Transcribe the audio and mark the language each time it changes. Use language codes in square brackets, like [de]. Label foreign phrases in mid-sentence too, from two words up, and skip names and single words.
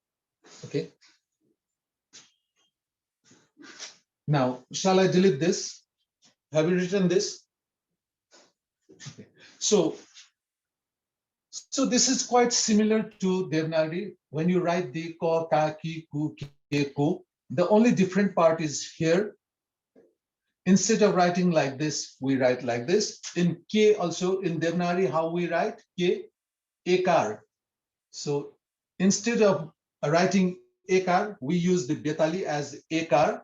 [en] Okay. Now, shall I delete this? Have you written this? Okay. So this is quite similar to Devanagari. When you write the ko, ka, ki, ku, ke, ko, the only different part is here. Instead of writing like this, we write like this. In K also, in Devanagari, how we write? K, ekar. So instead of writing ekar, we use the betali as ekar.